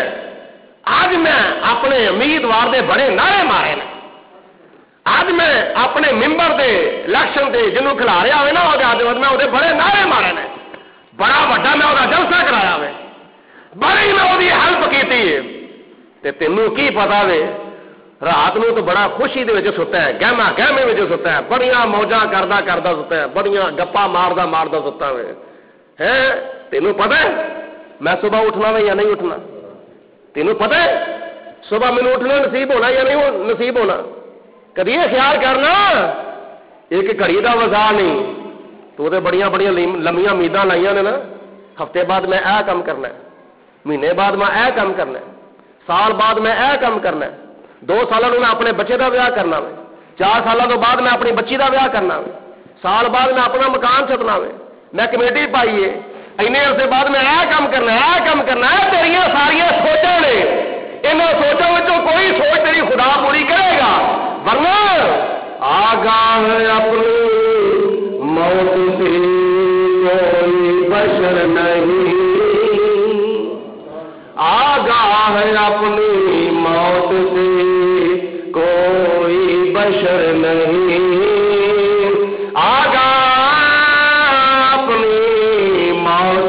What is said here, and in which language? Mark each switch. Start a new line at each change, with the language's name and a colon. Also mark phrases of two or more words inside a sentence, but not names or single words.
Punjabi: آج میں اپنے امیدوار دے بڑے نعرے مارے نے، آج میں اپنے ممبر دے الیکشن دے جنوں کھلاریا ہوئے نا میں وہ بڑے نعرے مارے نے، بڑا وڈا میں وہ جلسہ کرایا ہوئے، بڑی میں وہ ہیلپ کی تے تینوں کی پتا وے رات نو تو بڑا خوشی دے وچ ستا ہے، گہمے وچ ستا ہے، بڑیاں موجاں کردا ستا ہے، بڑیاں گپا ماردا ستا ہے۔ تینوں پتہ ہے میں صبح اٹھنا وے یا نہیں اٹھنا؟ تینوں پتہ ہے صبح مینوں اٹھنا نصیب ہونا یا نہیں نصیب ہونا؟ کدی یہ خیال کرنا ایک گھڑی دا وزا نہیں، تو تے بڑیاں لمیاں امیداں لائیاں نے نا، ہفتے بعد میں اے کام کرنا ہے، مہینے بعد میں اے کام کرنا ہے، سال بعد میں اے کام کرنا ہے، 2 سالوں میں اپنے بچے دا ویاہ کرنا وے، 4 سالوں تو بعد میں اپنی بچی دا ویاہ کرنا وے، سال بعد میں اپنا مکان چھتنا وے، میں کمیٹی پائی ہے، اینے عرصے بعد میں اے کام کرنا ہے، تیریاں ساریاں سوچاں نے، انہاں سوچاں وچوں کوئی سوچ تیری خدا پوری کرے گا، ورنہ
Urdu: آگاہ اپنی موت سے کوئی بشر نہیں، آگاہ اپنی موت سے کوئی بشر نہیں، آگاہ اپنی موت